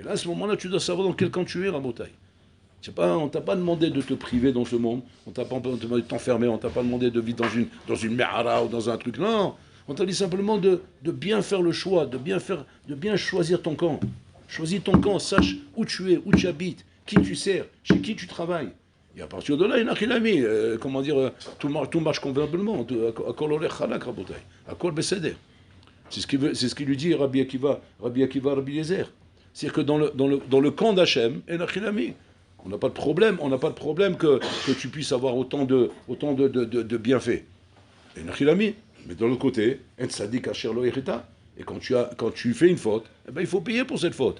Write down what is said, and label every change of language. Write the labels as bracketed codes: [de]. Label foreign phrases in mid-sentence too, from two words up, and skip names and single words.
[fr] Et là, à ce moment-là, tu dois savoir dans quel camp tu es, Rabotai. On ne t'a pas demandé de te priver dans ce monde, on ne t'a pas demandé de t'enfermer, on ne t'a pas demandé de vivre dans une mehara ou dans un truc. Non, on t'a dit simplement de bien faire le choix, de bien choisir ton camp. Choisis ton camp, sache où tu es, où tu habites, qui tu sers, chez qui tu travailles. Et à partir de là, il n'a rien à mis. Tout marche convenablement. [he] הכל הולך חלק, רבותי. הכל בסדר. [fr] C'est ce qu'il lui dit Rabbi Akiva, Rabbi Eliezer. C'est-à-dire que dans le camp d'Hachem, il n'a rien à mis. On n'a pas de problème que tu puisses avoir autant de bienfaits. Il n'a rien à mis. Mais de l'autre côté, et quand tu fais une faute, eh ben, il faut payer pour cette faute.